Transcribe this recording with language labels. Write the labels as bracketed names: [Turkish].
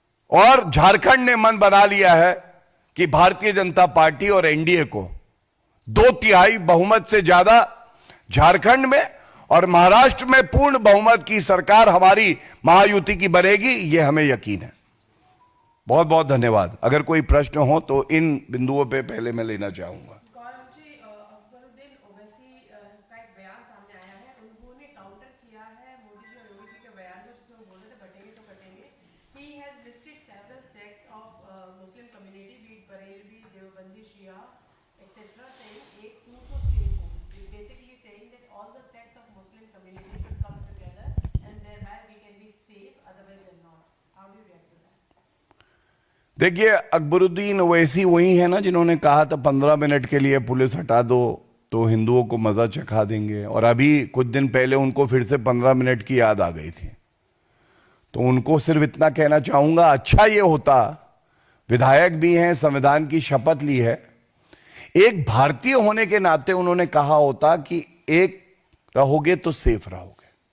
[Hindi] और झारखंड ने मन बना लिया है कि भारतीय जनता पार्टी और एनडीए को 2/3 बहुमत से ज्यादा झारखंड में और महाराष्ट्र में पूर्ण बहुमत की सरकार हमारी महायुति की बनेगी, यह हमें यकीन है। बहुत बहुत धन्यवाद। अगर कोई प्रश्न हो तो इन बिंदुओं पे पहले मैं लेना चाहूंगा। अकबरुद्दीन ओवैसी का एक बयान सामने आया है, उन्होंने काउंटर किया है मोदी जी और योगी जी के बयान में, जिसमें वो बोल रहे थे बटेंगे तो कटेंगे। [English] He has listed several sects of Muslim community, be it Barelvi, Deobandi, Shia, etc., saying [Hindi] एक तू तो सेफ हो, [English] basically saying that all the sects of Muslim community should come together and thereby we can be safe, otherwise we are not. How do you react to that? [Hindi] देखिए, अकबरुद्दीन ओवैसी वही है ना जिन्होंने कहा था 15 मिनट के लिए पुलिस हटा दो तो हिंदुओं को मजा चखा देंगे। और अभी कुछ दिन पहले उनको फिर से 15 मिनट की याद आ गई थी। तो उनको सिर्फ इतना कहना चाहूंगा, अच्छा ये होता, विधायक भी हैं, संविधान की शपथ ली है, एक भारतीय होने के नाते उन्होंने कहा होता कि एक रहोगे तो सेफ रहोगे।